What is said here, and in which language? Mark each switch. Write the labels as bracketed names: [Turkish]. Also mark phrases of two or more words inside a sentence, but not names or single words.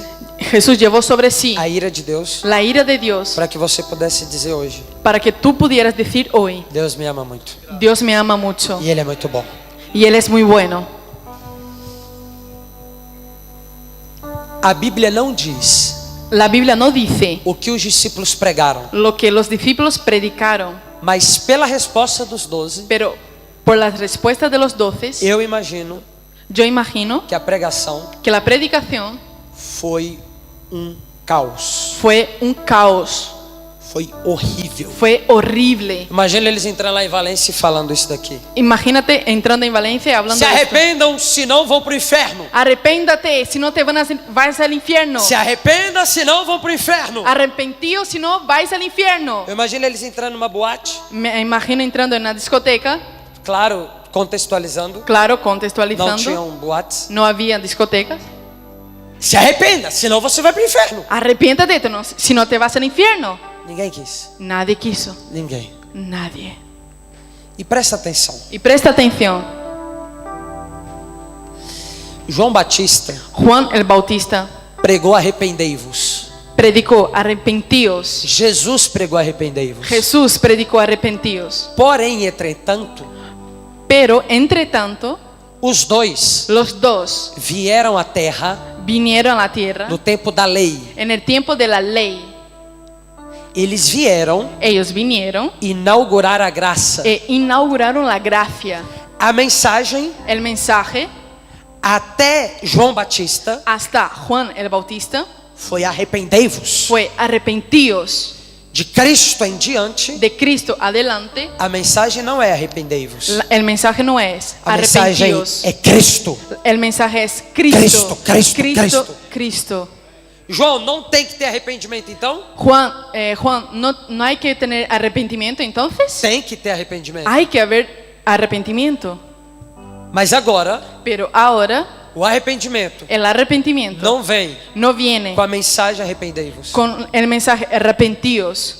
[Spanish] Jesús llevó sobre sí [Portuguese] a ira de Deus [Spanish] la ira de Dios [Portuguese] para que você pudesse dizer hoje: [Spanish] para que tú pudieras decir hoy, [Portuguese] Deus me ama muito [Spanish] Dios me ama mucho [Portuguese] e Ele é muito bom. [Spanish] y Él es muy bueno. [Portuguese] A Bíblia não diz [Spanish] La Biblia no dice [Portuguese] o que os discípulos pregaram, [Spanish] lo que los discípulos predicaron, [Portuguese] mas pela resposta dos 12, [Spanish] pero por las respuestas de los 12, [Portuguese] eu imagino [Spanish] yo imagino [Portuguese] que a pregação [Spanish] que la predicación [Portuguese] foi caos. [Spanish] fue un caos, [Portuguese] Foi horrível. [Spanish] fue horrible. [Portuguese] Imagina eles entrando lá em Valência e falando isso daqui. [Spanish] Imagínate entrando en Valencia y hablando [Portuguese] Se [Spanish] de esto. [Portuguese] arrependam, senão vão para o inferno. [Spanish] Arrepéntate, si no te vas al infierno. [Portuguese] Se arrependa, senão vão para o inferno. [Spanish] Arrepentíos, si no vais al infierno. [Portuguese] Eu imagino eles entrando numa boate, [Spanish] Me imagino entrando en una discoteca, [Portuguese] claro, contextualizando. [Spanish] claro, [Portuguese] Não [Spanish] contextualizando. [Portuguese] tinham boates. [Spanish] No había discotecas. [Portuguese] Se arrependa, senão você vai para o inferno. [Spanish] Arrepiéntate, si no te vas al infierno. [Portuguese] Ninguém quis. [Spanish] Nadie quiso, [Portuguese] Ninguém. [Spanish] nadie. [Portuguese] E presta atenção. [Spanish] Y presta atención, [Portuguese] João Batista [Spanish] Juan el Bautista [Portuguese] pregou arrependei-vos. [Spanish] predicó arrepentíos. [Portuguese] Jesus pregou arrependei-vos. [Spanish] Jesús predicó arrepentíos. [Portuguese] Porém, entretanto, [Spanish] Pero entre tanto, [Portuguese] os dois [Spanish] los dos [Portuguese] vieram à terra [Spanish] vinieron a la tierra [Portuguese] no tempo da lei. [Spanish] en el tiempo de la ley. [Portuguese] Eles vieram [Spanish] Ellos vinieron [Portuguese] inaugurar a graça. [Spanish] e inauguraron la gracia. [Portuguese] A mensagem [Spanish] el mensaje [Portuguese] até João Batista [Spanish] hasta Juan el Bautista [Portuguese] foi arrependei-vos. [Spanish] fue arrepentíos. [Portuguese] De Cristo em diante, [Spanish] De Cristo adelante, [Portuguese] a mensagem não é arrependei-vos. [Spanish] el mensaje no es [Portuguese] A mensagem [Spanish] arrepentíos. [Portuguese] é Cristo. [Spanish] El mensaje es Cristo. [Portuguese] Cristo. [Spanish] Cristo. [Portuguese] João, não tem que ter arrependimento então? [Spanish] Juan, no hay que tener arrepentimiento entonces. [Portuguese] Tem que ter arrependimento. [Spanish] Hay que haber arrepentimiento. [Portuguese] Mas agora, [Spanish] Pero ahora [Portuguese] o arrependimento [Spanish] el arrepentimiento [Portuguese] não vem [Spanish] no viene [Portuguese] com a mensagem arrependei-vos. [Spanish] con el mensaje arrepentíos.